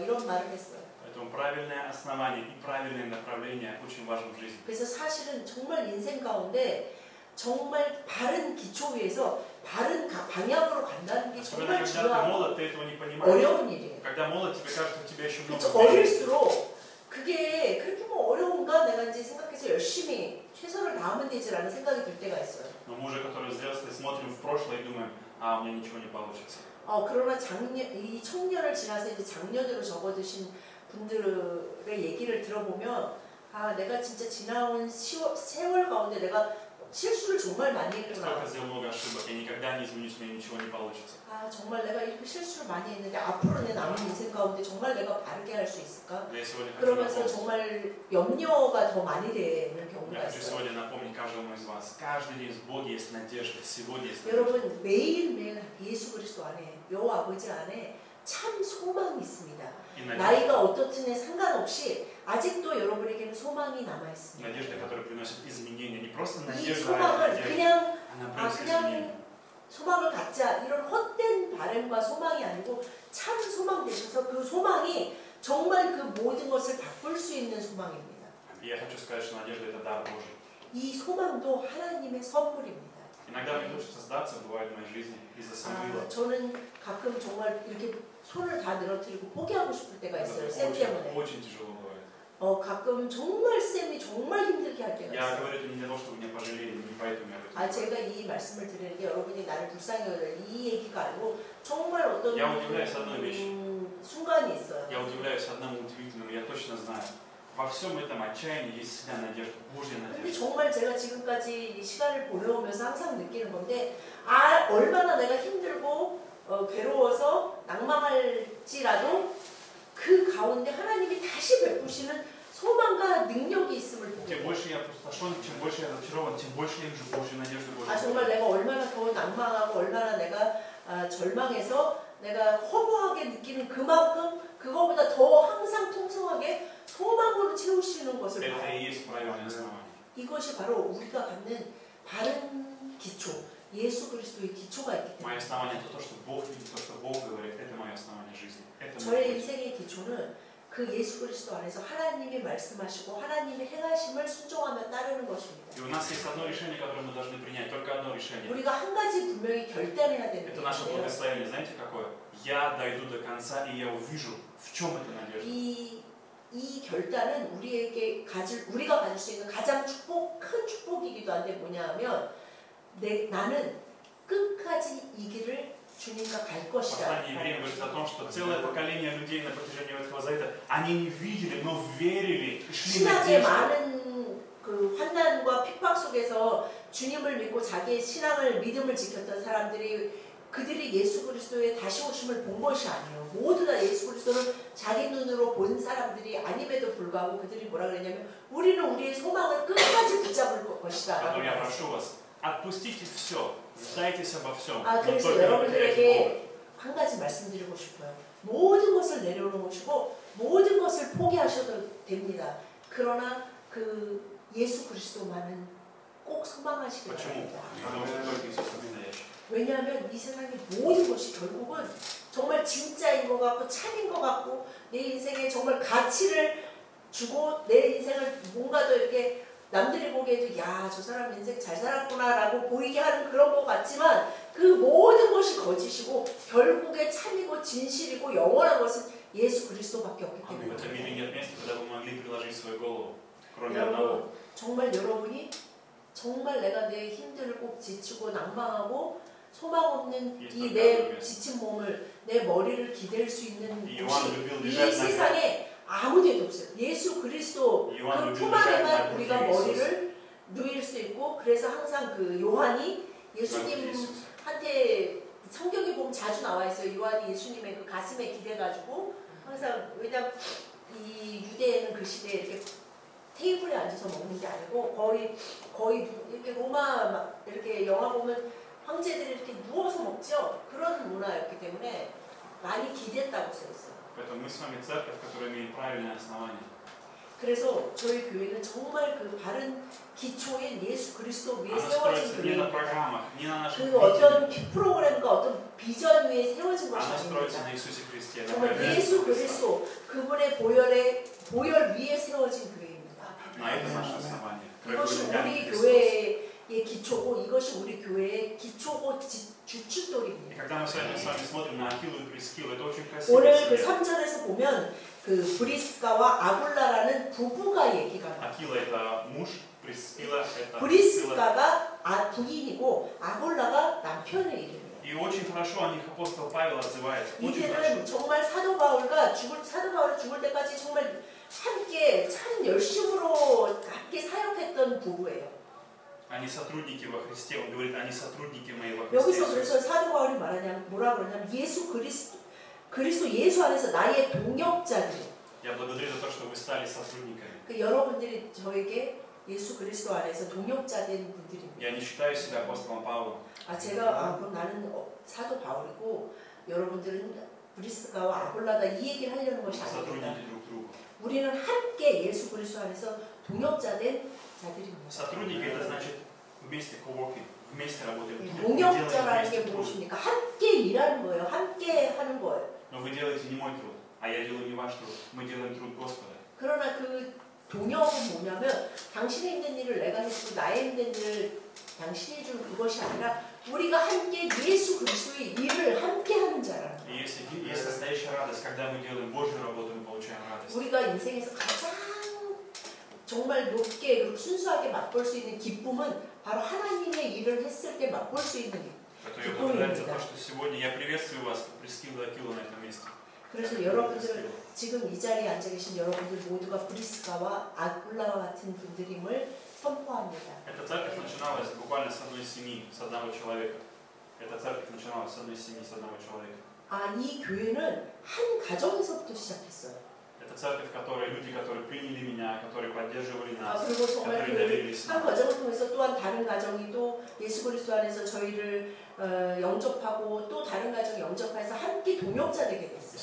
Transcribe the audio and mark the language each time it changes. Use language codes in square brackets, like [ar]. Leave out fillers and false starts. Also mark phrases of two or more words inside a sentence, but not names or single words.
[ko] 이런 말을 했어요. [ru] Поэтому правильное основание и правильное направление очень важно в жизни. [ko] 그래서 사실은 정말 인생 가운데 정말 바른 기초 위에서 바른 방향으로 간다는 게 정말 중요하고 어려운 일이에요. [ru] Когда молод, тебе кажется, у тебя еще много [ko] 어릴수록 그게 그렇게 어려운가 내가 이제 생각해서 열심히 최선을 다하면 되지라는 생각이 들 때가 있어요. [ru] Но мы уже, которые взрослые, смотрим в прошлое и думаем, у меня ничего не получится. [ko] 그러나 이 청년을 지나서 이제 장년으로 접어드신 분들의 얘기를 들어보면 내가 진짜 지나온 세월 가운데 내가 실수를 정말 많이 했구나. [ru] Я сделал много ошибок, я никогда не изменюсь, у меня ничего не получится. [ko] 정말 내가 이렇게 실수를 많이 했는데 앞으로 내 남은 인생 가운데 정말 내가 바르게 할 수 있을까? 그러면서 정말 염려가 더 많이 되는 경우가 [ru] Я хочу [ko] 있어요. [ru] сегодня напомнить каждому из вас, каждый день в Боге есть надежда, сегодня есть надежда. [ko] 여러분 매일매일 예수 그리스도 안에 여호와 아버지 안에 참 소망이 있습니다. 나이가 어떻든지 상관없이 아직도 여러분에게는 소망이 남아 있습니다. [ru] Надежда, которая приносит изменения, не просто [ko] 이 [ru] надежда, [ko] 소망을 그냥 [ru] она приносит изменения. [ko] 소망을 갖자 이런 헛된 바램과 소망이 아니고 참 소망 되셔서 그 소망이 정말 그 모든 것을 바꿀 수 있는 소망입니다. [ru] Я хочу сказать, что надежда это дар Божий. [ko] 이 소망도 하나님의 선물입니다. [ru] Иногда мне хочется сдаться, бывает в моей жизни из-за самовила. [ko] 저는 가끔 정말 이렇게 손을 다 늘어뜨리고 포기하고 싶을 때가 있어요. 쌤 때문에. [ru] Очень тяжело бывает. [ko] 가끔 정말 쌤이 정말 힘들게 할 때가 [ru] Я [ko] 있어요. [ru] говорю это не для того, чтобы меня пожалели, не поэтому я об этом 아, говорю. [ko] 제가 이 말씀을 드리는 게 여러분이 나를 불쌍히 여겨요. 이 얘기가 아니고 정말 어떤 [ru] Я удивляюсь одной вещи. [ko] 순간이 있어요. [ru] Я удивляюсь одному удивительному, я точно знаю. Во всем этом отчаянии есть всегда надежда, Божья [ko] 근데 [ru] надежда. [ko] 정말 제가 지금까지 이 시간을 보내오면서 항상 느끼는 건데 얼마나 내가 힘들고 괴로워서 낭망할지라도 그 가운데 하나님이 다시 베푸시는 소망과 능력이 있음을 보게 [ru] Чем [ko] 돼요. [ru] больше я опустошен, чем больше я разочарован, тем больше я вижу Божью надежду, Божью [ko] 정말 [ru] надежду. [ko] 내가 얼마나 더 낭망하고 얼마나 내가 절망해서 내가 허무하게 느끼는 그만큼 그거보다 더 항상 통성하게 소망으로 채우시는 것을 [ru] Это [ko] 봐요. [ru] и есть правильное основание. [ko] 이것이 바로 우리가 갖는 바른 기초, 예수 그리스도의 기초가 있기 [ru] Мое [ko] 때문에 [ru] основание это то, что Бог видит, то, что Бог говорит. Это мое основание жизни. Это [ko] 저의 [ru] мой путь. [ko] 인생의 기초는 그 예수 그리스도 안에서 하나님이 말씀하시고 하나님의 행하심을 순종하며 따르는 것입니다. [ru] И у нас есть одно решение, которое мы должны принять. Только одно решение. [ko] 우리가 한 가지 분명히 결단해야 되는 [ru] Это наше [ko] 것이에요. [ru] благословение. Знаете какое? Я дойду до конца, и я увижу, в чем эта надежда. [ko] 이 결단은 우리가 가질 수 있는 가장 큰 축복이기도 한데 뭐냐하면 나는 끝까지 이 길을 주님과 갈 것이다. [ru] Послание евреям говорит о том, что целое поколение людей на протяжении Ветхого Завета, они не видели, но верили и шли [ko] 신앙의 [ru] надеждой. [ko] 많은 그 환난과 핍박 속에서 주님을 믿고 자기의 신앙을 믿음을 지켰던 사람들이 그들이 예수 그리스도의 다시 오심을 본 것이 아니에요. 모두 다 예수 그리스도를 자기 눈으로 본 사람들이 아님에도 불구하고 그들이 뭐라 그랬냐면 우리는 우리의 소망을 끝까지 붙잡을 것이다. [ru] Поэтому я прошу вас, отпустите все, сдайтесь обо всем. [ko] 그래서 여러분들에게 한 가지 말씀드리고 싶어요. 모든 것을 내려놓으시고 모든 것을 포기하셔도 됩니다. 그러나 그 예수 그리스도만은 꼭 소망하시기 [ru] Почему? [ko] 바랍니다. [ru] Потому что только Иисус настоящий. [ko] 왜냐하면 이 세상의 모든 것이 결국은 정말 진짜인 것 같고 참인 것 같고 내 인생에 정말 가치를 주고 내 인생을 뭔가 더 이렇게 남들이 보기에도 야, 저 사람 인생 잘 살았구나 라고 보이게 하는 그런 것 같지만 그 모든 것이 거짓이고 결국에 참이고 진실이고 영원한 것은 예수 그리스도밖에 없기 [ru] В [ko] 때문에 [ru] этом мире нет места, куда вы могли приложить свою голову, кроме одного. [ko] 여러분 정말 여러분이 정말 내가 내 힘들고 지치고 낭망하고 소망 없는 이 내 지친 몸을 내 머리를 기댈 수 있는 곳이 이 세상에 아무데도 없어요. 예수 그리스도 그 품 안에만 우리가 머리를 누일 수 있고 그래서 항상 그 요한이 예수님한테 성경에 보면 자주 나와 있어요. 요한이 예수님의 그 가슴에 기대가지고 항상 왜냐면 이 유대에는 그 시대에 이렇게 테이블에 앉아서 먹는 게 아니고 거의 이렇게 로마 막 이렇게 영화 보면 황제들이 이렇게 누워서 먹죠. 그런 문화였기 때문에 많이 기댔다고 써 있어요. [ru] Поэтому мы с вами церковь, которая имеет правильное основание. [ko] 그래서 저희 교회는 정말 그 바른 기초인 예수 그리스도 위에 [ru] Она [ko] 세워진 [ru] строится не на [ko] 교회입니다. [ru] программах, не на наших [ko] 그 어떤 [ru] видениях. [ko] 프로그램과 어떤 비전 위에 세워진 것이 [ru] Она строится [ko] 아닙니다. [ru] на Иисусе Христе, на [ko] 정말 [ru] проверке [ko] 예수 [ru] Христа. [ko] 그리스도 그분의 보혈 위에 세워진 교회입니다. [ru] На это наше основание. [ko] 이것이 [ru] Проявление [ko] 우리 [ru] Христа. [ko] 교회의 기초고 이것이 우리 교회의 기초고 [ru] И [ko] 주춧돌입니다. [ru] когда мы с вами смотрим на Акилу и Прискилу, это очень красиво. [ko] 오늘 그 3절에서 보면 그 브리스가와 아굴라라는 부부가 얘기가 나와요. [ru] Акила это муж, Прискила это Прискила. [ko] 브리스가가 부인이고 아굴라가 남편의 이름이에요. [ru] И очень хорошо о них апостол Павел отзывается. Очень хорошо. [ko] 이들은 정말 사도 바울이 죽을 때까지 정말 함께 참 열심으로 함께 사역했던 부부예요. [ru] Они сотрудники во Христе. Он говорит, они сотрудники мои во Христе. [ko] 여기서 그래서 사도 바울이 뭐라 그러냐면 예수 그리스도 예수 안에서 나의 동역자들. [ru] Я благодарю за то, что вы стали сотрудниками. [ko] 그 여러분들이 저에게 예수 그리스도 안에서 동역자된 분들입니다. [ru] Я не считаю себя апостолом Павлом. [ko] 그럼 나는 사도 바울이고 여러분들은 브리스가와 아굴라다 이 얘기를 하려는 것이 아닙니다. [ru] Сотрудники друг другу. [ko] 우리는 함께 예수 그리스도 안에서 동역자된 자들입니다. [ru] Сотрудники это значит вместе co-working, вместе работаем. [ko] 동역자라는 게 무엇입니까? 함께 일하는 거예요. 함께 하는 거예요. [ru] Но вы делаете не мой труд, а я делаю не ваш труд. Мы делаем труд Господа. [ko] 그러나 그 동역은 뭐냐면 당신의 힘든 일을 내가 해주고 나의 힘든 일을 당신이 해주는 그것이 아니라 우리가 함께 예수 그리스도의 일을 함께 하는 자라는 거예요. [ru] И есть настоящая радость, когда мы делаем Божью работу, мы получаем радость. [ko] 우리가 인생에서 가장 정말 높게 그리고 순수하게 맛볼 수 있는 기쁨은 바로 하나님의 일을 했을 때 맛볼 수 있는 [ru] Поэтому я благодарен за то, что сегодня я приветствую вас, как Прескилла и Акила на этом месте. [ko] 그래서 여러분들 지금 이 자리에 앉아 계신 여러분들 모두가 브리스가와 아굴라와 같은 분들임을 선포합니다. [ru] Эта церковь начиналась буквально с одной семьи, с одного человека. Эта церковь начиналась с одной семьи, с одного человека. [ko] 아, 이 교회는 한 가정에서부터 시작했어요. [ru] Это церковь, которые люди, которые приняли меня, которые поддерживали 아, нас, [ko] 그리고 정말 [ru] которые доверились [ko] 한 [ru] нам. [ko] 과정을 통해서 또한 다른 가정이 또 예수 그리스도 안에서 저희를 영접하고 또 다른 가정 영접해서 함께 동역자 되게 됐어요.